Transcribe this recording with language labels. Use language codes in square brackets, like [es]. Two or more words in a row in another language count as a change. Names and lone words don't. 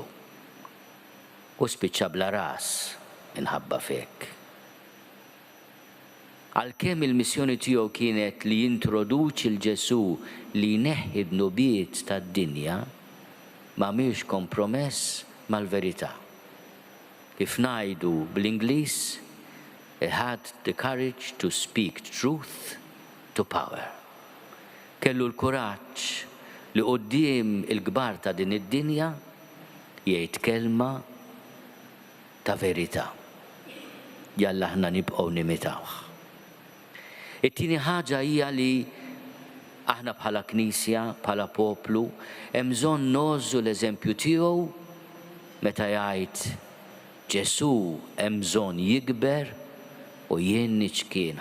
[mt] U spiċċa bla ras inħabba fek. Għalkemm il-missjoni tiegħu kienet li jintroduċi l-Ġesu li jneħħi d-nubiet tad-dinja, ma mhix kompromess mal-verità. Kif ngħidu bl-Ingliż, [en] he had the courage to speak truth to power. [mt] Kellu l-kuraġġ li quddiem il-kbar ta' din id-dinja jgħid kelma ta' verità. Jalla aħna nibqgħu nimitawh. It-tieni ħaġa hija li aħna bħala Knisja, bħala poplu, hemm bżonn nożżu l-eżempju tiegħu meta jgħid Ġesu hemm bżonn jikber u jien niċkien.